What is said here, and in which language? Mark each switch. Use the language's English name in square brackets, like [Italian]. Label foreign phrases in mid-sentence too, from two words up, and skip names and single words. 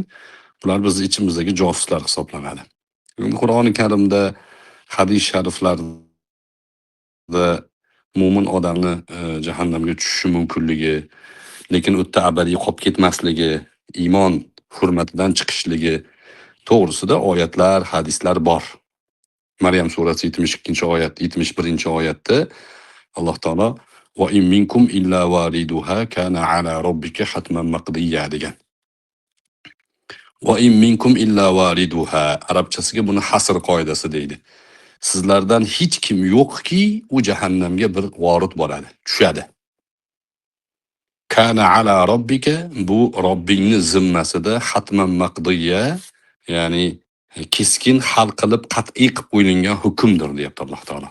[Uzbek] Ular bizning ichimizdagi josuslar hisoblanadi. Qur'oni Karimda, hadis shariflarda mo'min odamni jahannamga tushishi mumkinligi, lekin u yerda abadiy qolib ketmasligi, iymon hurmatidan chiqishligi to'g'risida oyatlar, hadislar bor. Maryam surasi 72-oyat, 71-oyatda Alloh taolo [Arabic] وإن منكم إلا واردها كان على ربك حتما مقضيا [Uzbek] degan. [Arabic] وإن منكم إلا واردها [Uzbek] arabchasiga buni hasr qoidasi deydi. Sizlardan hech kim yo'qki, u jahannamga bir vorid bo'ladi, tushadi. [Arabic] كان على ربك, [Uzbek] bu Robbingning zimmasida [Arabic] حتما مقضيا, [Uzbek] ya'ni keskin hal qilib qat'iy qilib qo'yilgan hukmdir deyapti Alloh taolo.